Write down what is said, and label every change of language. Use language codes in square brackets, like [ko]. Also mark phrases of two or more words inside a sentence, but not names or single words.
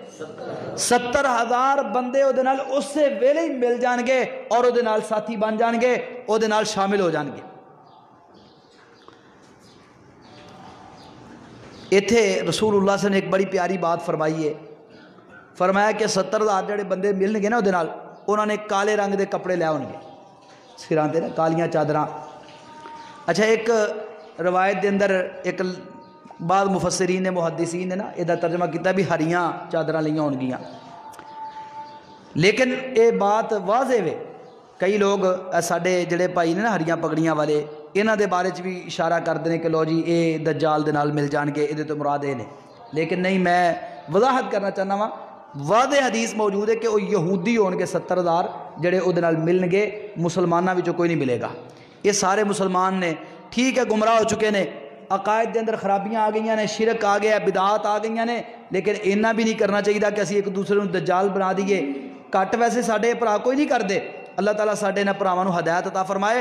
[pa] 70,000 بندے او دے نال اس سے ویلے ہی مل جان گے، اور او دے نال ساتھی بن جان گے، او دے نال شامل ہو جان گے۔ ایتھے رسول اللہ [ar] صلی اللہ علیہ وسلم [pa] نے ایک بڑی پیاری بات فرمائی ہے، فرمایا کہ 70,000 جڑے بندے ملن گے نا او دے نال، انہوں نے کالے رنگ دے کپڑے لے ہون گے، سراں تے نا کالیاں چادراں۔ اچھا ایک روایت دے اندر ایک بعض مفسرین نے محدثین نے نا یہ ترجمہ کیتا بھی ہریاں چادراں لیاں ہون گیاں، لیکن اے بات واضح ہے، کئی لوگ ساڈے جڑے بھائی نے نا ہریاں پگڑیاں والے، انہاں دے بارے بھی اشارہ کرتے ہیں کہ لو جی اے دجال دے نال مل جان گے، یہ تو مراد اے نے، لیکن نہیں، میں وضاحت کرنا چاہنا وا، واضح حدیث موجود ہے کہ وہ یہودی ہون گے 70,000 جڑے او دے نال ملن گے، مسلماناں وچوں کوئی نہیں ملے گا۔ یہ سارے مسلمان نے، ٹھیک ہے گمراہ ہو چکے نے، عقائد دے اندر خرابیاں آ گئی نے، شرک آ گیا، بدعات آ گئی نے، لیکن اینا بھی نہیں کرنا چاہیے کہ اسی ایک دوسرے کو دجال بنا دیئے۔ کٹ ویسے ساڈے بھرا کوئی نہیں کر دے، اللہ تعالیٰ ساڈے نے بھراواں نو ہدایت عطا فرمائے۔